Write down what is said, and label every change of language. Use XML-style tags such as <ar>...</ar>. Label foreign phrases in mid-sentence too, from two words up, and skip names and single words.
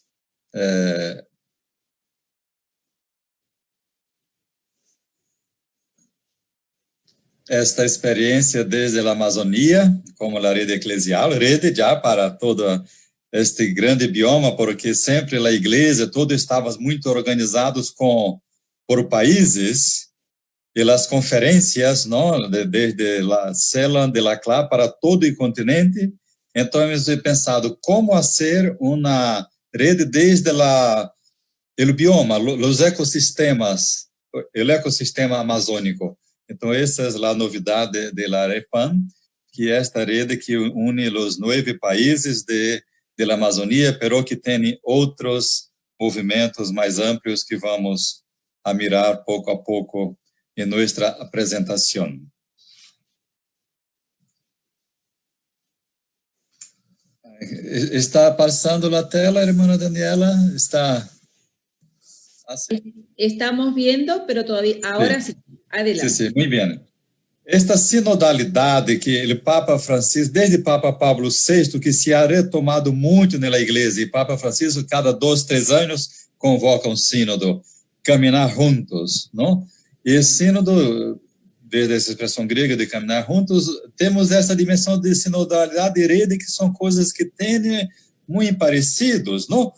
<pt>Esta experiência desde a Amazônia, como a rede eclesial, rede já para todo este grande bioma, porque sempre a igreja, todos estávamos muito organizados por países, e as conferências, não, desde a CELAM,</pt> <es>de la CLA,</es> <pt>para todo o continente. Então,</pt> <es>hemos pensado</es> <pt>como fazer uma rede desde o bioma, os ecossistemas, o ecossistema amazônico. Então, essa é a novidade da REPAM, que é esta rede que une os 9 países da Amazônia, pero que tem outros movimentos mais amplos que</pt> <es>vamos a mirar</es> <pt>pouco a pouco em nossa apresentação. Está passando a tela,</pt> <es>hermana Daniela? Está así. Estamos viendo, pero todavía, ahora sí. Adelante.</es> <pt>Sim, muito bem. Esta sinodalidade que o Papa Francisco, desde Papa Pablo VI, que</pt> <es>se ha retomado</es> <pt>muito na igreja, e Papa Francisco, cada 2, 3 anos, convoca um sínodo, caminhar juntos, não? E sínodo, desde essa expressão grega de caminhar juntos, temos essa dimensão de sinodalidade e rede, que são coisas que têm muito parecidos, não?</pt>